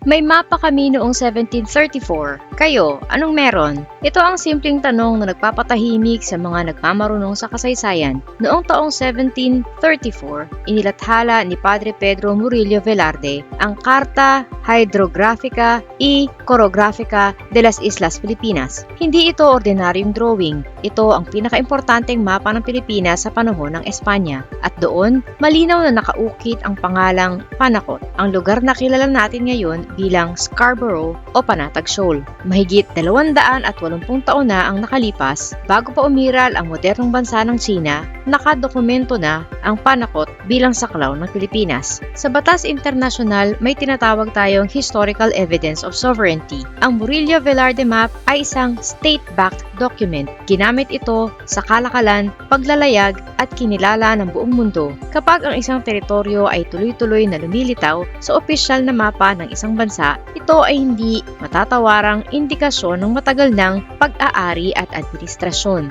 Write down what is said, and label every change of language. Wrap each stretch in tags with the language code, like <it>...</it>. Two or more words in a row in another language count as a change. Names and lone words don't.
<tl>May mapa kami noong 1734. Kayo, anong meron? Ito ang simpleng tanong na nagpapatahimik sa mga nagmamarunong sa kasaysayan. Noong taong 1734, inilathala ni Padre Pedro Murillo Velarde ang Carta Hydrographica y Chorographica de las Islas Filipinas. Hindi ito ordinaryong drawing. Ito ang pinakaimportanteng mapa ng Pilipinas sa panahon ng Espanya. At doon, malinaw na nakaukit ang pangalang Panakot, ang lugar na kilala natin ngayon bilang Scarborough o Panatag Shoal. Mahigit 280 taon na ang nakalipas bago pa umiral ang modernong bansa ng China, nakadokumento na ang Panakot bilang saklaw ng Pilipinas. Sa batas internasyonal, may tinatawag tayong</tl> <en>historical evidence of sovereignty.</en> <tl>Ang Murillo Velarde map ay isang</tl> <en>state-backed document.</en> <tl>Ginamit ito sa kalakalan, paglalayag at kinilala ng buong mundo. Kapag ang isang teritoryo ay tuloy-tuloy na lumilitaw sa opisyal na mapa ng isang bansa, ito ay hindi matatawarang indikasyon ng matagal ng pag-aari at administrasyon.</tl>